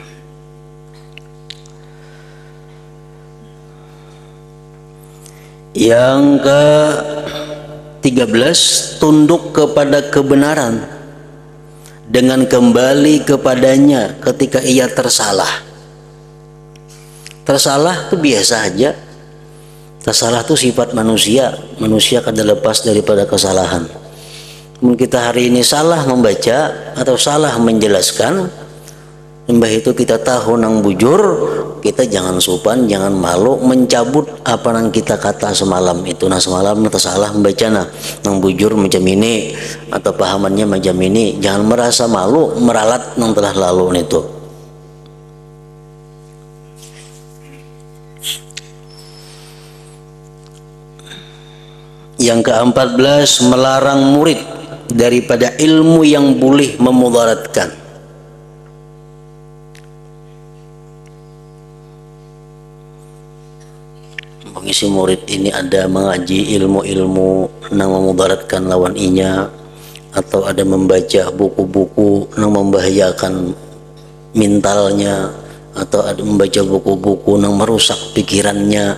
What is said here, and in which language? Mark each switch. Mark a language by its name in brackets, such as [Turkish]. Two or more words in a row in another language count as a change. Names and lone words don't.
[Indonesian] Yang ke-13, tunduk kepada kebenaran dengan kembali kepadanya ketika ia tersalah. Tersalah itu biasa aja. Tersalah itu sifat manusia. Manusia kada lepas daripada kesalahan. Mungkin kita hari ini salah membaca atau salah menjelaskan, [Banjar] mbah itu kita tahu nang bujur, kita jangan supan, jangan malu mencabut apa nang kita kata semalam itu. [Indonesian] Nah semalam tersalah membaca nang bujur macam ini atau pahamannya macam ini, jangan merasa malu meralat nang telah lalu itu. Yang ke-14, melarang murid daripada ilmu yang boleh memudaratkan. Mengisi murid ini ada mengaji ilmu-ilmu yang memudaratkan lawan inya, atau ada membaca buku-buku yang membahayakan mentalnya, atau ada membaca buku-buku yang merusak pikirannya.